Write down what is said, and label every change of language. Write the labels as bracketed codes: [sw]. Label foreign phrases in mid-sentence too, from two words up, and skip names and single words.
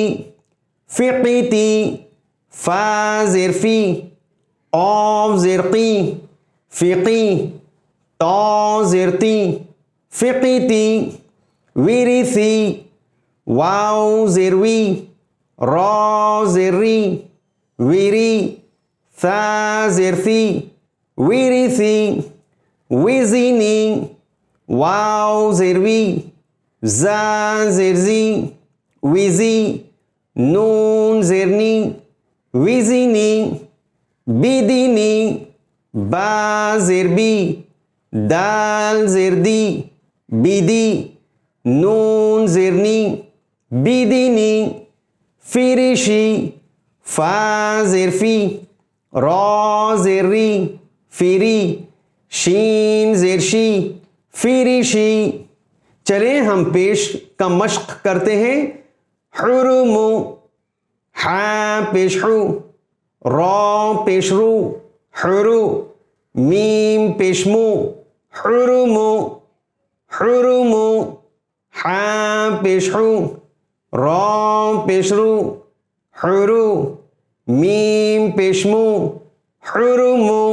[ur] فقیتی، فا زیر فی، قاف زیر قی، فقی، تا زیر تی، فقیتی۔ ویریثی، واو زیر وی، را زیر ری، ویری، ثا زیر ثی، ویریثی۔ ویزینی، واو زیر وی، زا زیر زی، ویزی، نون زیر نی، ویزینی۔ بیدینی، با زیر بی، دال زیر دی، بیدی، نون زیر نی، بیدینی۔ فیریشی، فا زیر فی، را زیر ری، فیری، شین زیر شی، فیریشی۔ چلیں ہم پیش کا مشق کرتے ہیں۔ حرم، حا پیش حو، را پیش رو، حرو، میم پیش مو، حرم، حرم، حا پیش حو، را پیش رو، حرو، میم پیش مو، حرم۔